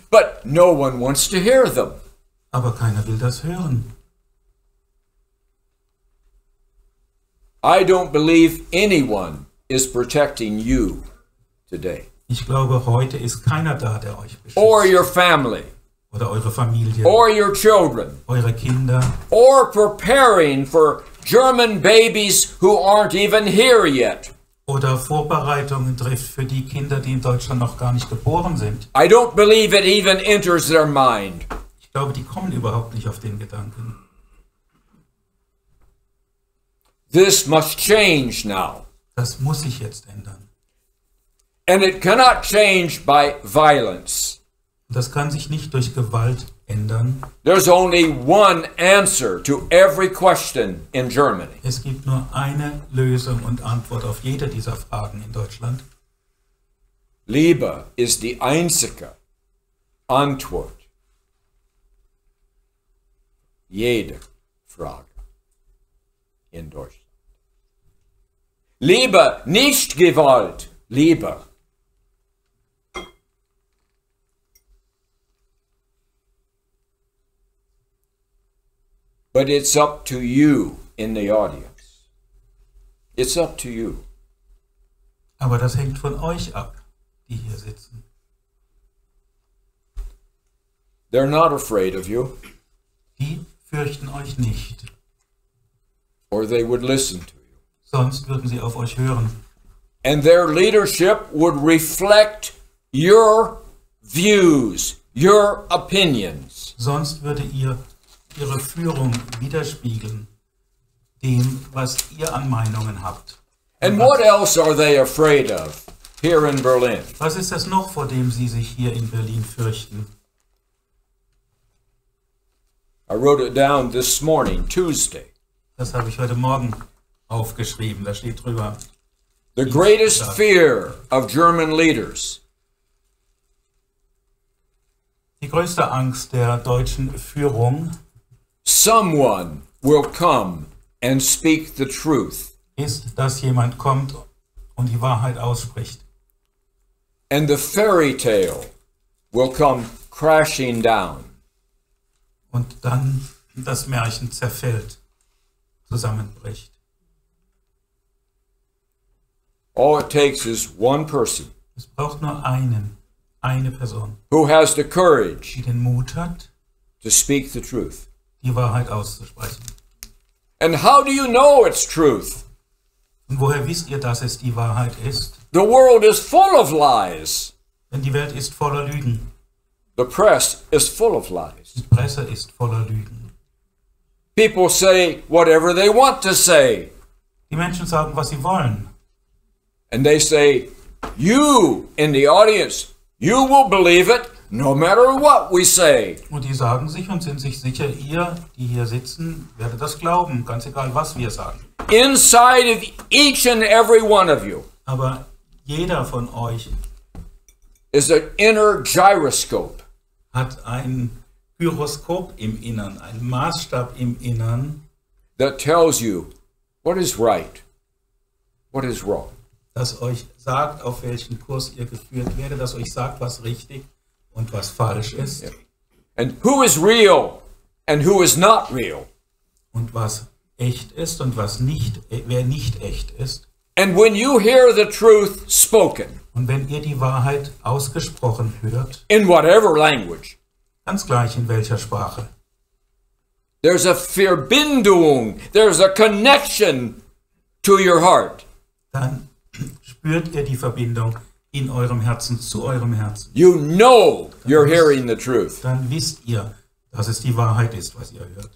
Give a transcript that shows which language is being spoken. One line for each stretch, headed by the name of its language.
English: But no one wants to hear them.
German: Aber keiner will das hören.
English: I don't believe anyone is protecting you today.
German: Ich glaube, heute ist keiner da, der euch beschützt.
English: Or your family.
German: oder eure Familie,
English: or your children,
German: eure Kinder
English: or preparing for German babies who aren't even here yet.
German: oder Vorbereitungen trifft für die Kinder, die in Deutschland noch gar nicht geboren sind.
English: I don't believe it even enters their mind.
German: Ich glaube, die kommen überhaupt nicht auf den Gedanken.
English: This must change now.
German: Das muss sich jetzt ändern.
English: And it cannot change by violence.
German: Das kann sich nicht durch Gewalt ändern.
English: There's only one answer to every question in Germany.
German: Es gibt nur eine Lösung und Antwort auf jede dieser Fragen in Deutschland. Liebe ist die einzige Antwort. Jede Frage in Deutschland. Liebe, nicht Gewalt, Liebe.
English: But it's up to you in the audience. It's up to you.
German: Aber das hängt von euch ab, die hier sitzen.
English: They're not afraid of you,
German: Die fürchten euch nicht,
English: or they would listen to you.
German: sonst würden sie auf euch hören.
English: And their leadership would reflect your views, your opinions.
German: Sonst würde ihre Führung widerspiegeln dem, was ihr an Meinungen habt.
English: And what else are they afraid of here in Berlin?
German: Was ist das noch, vor dem sie sich hier in Berlin fürchten?
English: I wrote it down this morning, Tuesday.
German: Das habe ich heute Morgen aufgeschrieben, da steht drüber.
English: The greatest fear of German leaders
German: Die größte Angst der deutschen Führung
English: someone will come and speak the truth.
German: ist, dass jemand kommt und die Wahrheit ausspricht.
English: And the fairy tale will come crashing down.
German: Und dann das Märchen zerfällt, zusammenbricht.
English: All it takes is one person
German: Es braucht nur eine Person,
English: who has the courage
German: die den Mut hat,
English: to speak the truth.
German: die Wahrheit auszusprechen.
English: And how do you know it's truth?
German: Und woher wisst ihr, dass es die Wahrheit ist?
English: The world is full of lies.
German: Denn die Welt ist voller Lügen.
English: The press is full of lies.
German: Die Presse ist voller Lügen.
English: People say whatever they want to say.
German: Die Menschen sagen, was sie wollen.
English: And they say, you in the audience, you will believe it no matter what we say.
German: Und die sagen sich und sind sich sicher, ihr, die hier sitzen, werdet das glauben, ganz egal, was wir sagen.
English: Inside of each and every one of you
German: Aber jeder von euch
English: is an inner gyroscope.
German: hat ein Gyroskop im Innern, einen Maßstab im Innern,
English: That tells you what is right, what is wrong.
German: das euch sagt, auf welchen Kurs ihr geführt werdet, das euch sagt, was richtig und was falsch ist.
English: And who is real and who is not real.
German: Und was echt ist und was nicht, wer nicht echt ist.
English: And when you hear the truth spoken,
German: Und wenn ihr die Wahrheit ausgesprochen hört,
English: in whatever language,
German: ganz gleich in welcher Sprache,
English: there's a Verbindung, there's a connection to your heart.
German: dann spürt ihr die Verbindung in eurem Herzen zu eurem Herzen.
English: You know you're hearing the truth.
German: Dann wisst ihr, dass es die Wahrheit ist, was ihr hört.